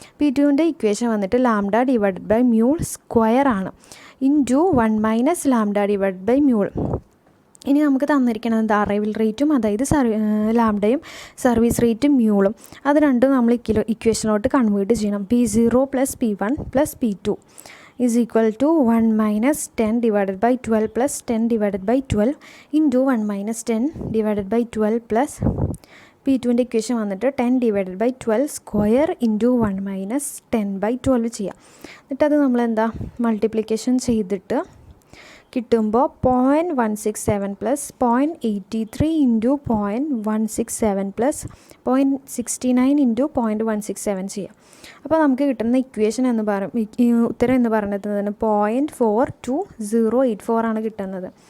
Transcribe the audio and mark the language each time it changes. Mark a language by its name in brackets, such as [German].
[Malayalam] P2ൻ്റെ equation വന്നിട്ട് [English] lambda divided by mule square [Malayalam] ആണ് into 1 - lambda divided by mule. ഇനി നമുക്ക് തന്നിരിക്കുന്നത് എന്താ? അറൈവൽ റേറ്റും അതായത് ലാംഡയും സർവീസ് റേറ്റും മ്യൂളും, അത് രണ്ടും നമ്മൾ ഇക്വേഷനിലോട്ട് കൺവേർട്ട് ചെയ്യണം. [English] P0 + P1 + P2 is equal to 1 - 10 divided by 12 plus 10 divided by 12 into 1 - 10 divided by 12 plus [Malayalam] P2ൻ്റെ equation വന്നിട്ട് [English] 10 divided by 12 square into 1 - 10 by 12 [Malayalam] ചെയ്യാം. എന്നിട്ടത് നമ്മളെന്താ മൾട്ടിപ്ലിക്കേഷൻ ചെയ്തിട്ട് കിട്ടുമ്പോൾ 0.167 പ്ലസ് 0.83 ഇൻറ്റു 0.167 പ്ലസ് 0.69 ഇൻറ്റു 0.167 ചെയ്യാം. അപ്പോൾ നമുക്ക് കിട്ടുന്ന ഇക്വേഷൻ എന്ന് ഉത്തരം എന്ന് പറയുന്നത് 0.42084 ആണ് കിട്ടുന്നത്.